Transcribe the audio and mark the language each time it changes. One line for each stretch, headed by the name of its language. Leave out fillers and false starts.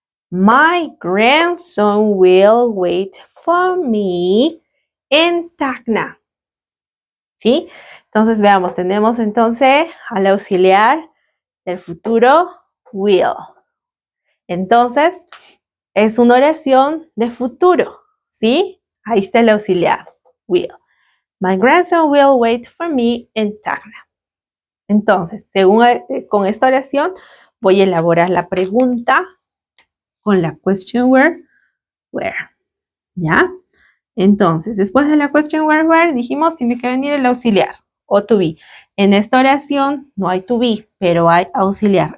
English: My grandson will wait for me in Tacna.
Spanish: ¿Sí? Entonces veamos, tenemos entonces al auxiliar del futuro will. Entonces, es una oración de futuro, ¿sí? Ahí está el auxiliar, will.
English: My grandson will wait for me in Tacna.
Spanish: Entonces, con esta oración, voy a elaborar la pregunta con la question where, ¿ya? Entonces, después de la question where, dijimos, tiene que venir el auxiliar, o to be. En esta oración no hay to be, pero hay auxiliar.